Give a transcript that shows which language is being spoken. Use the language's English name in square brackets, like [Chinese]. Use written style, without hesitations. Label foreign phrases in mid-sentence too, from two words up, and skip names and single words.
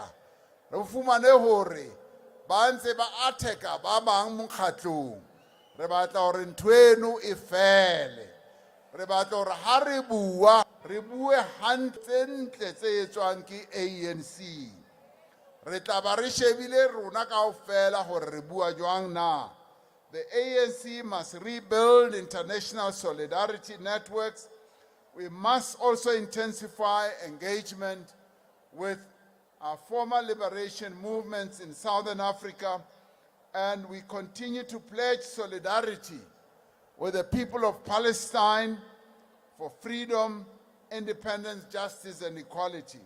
[Southern Sotho] Re fumane hore ba ntse ba attack-a ba bang mokgatlong. Re batla hore ntweno e fele. Re batla hore ha re bua, re bue hantle tse etswang ke ANC. Re tla ba re shebile rona kaofela hore re bua jwang na. [English] The ANC must rebuild international solidarity networks. We must also intensify engagement with our former liberation movements in Southern Africa, and we continue to pledge solidarity with the people of Palestine for freedom, independence, justice, and equality.